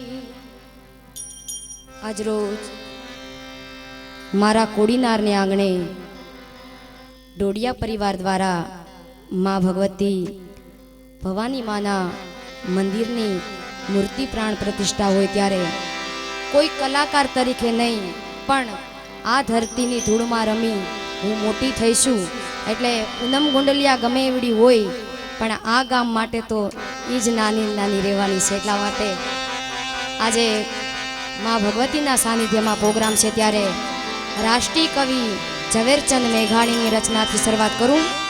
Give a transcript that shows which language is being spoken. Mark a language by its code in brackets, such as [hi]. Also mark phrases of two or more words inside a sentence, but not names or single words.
[gu] આજ રોજ મારા કોડીનાર ને આંગણે ડોડિયા પરિવાર દ્વારા માં ભગવતી ભવાની માના મંદિરની મૂર્તિ પ્રાણ પ્રતિષ્ઠા હોય ત્યારે કોઈ કલાકાર તરીકે નહીં પણ આ ધરતીની ધૂળમાં રમી હું મોટી થઈશું એટલે પૂનમ ગુંડલિયા ગમે એવડી હોય પણ આ ગામ માટે તો ઈ જ નાની નાની રહેવાની છે। એટલા માટે આજે માં ભગવતીના સાનિધ્યમાં પ્રોગ્રામ છે ત્યારે રાષ્ટ્રીય કવિ ઝવેરચંદ મેઘાણીની રચનાથી શરૂઆત કરું।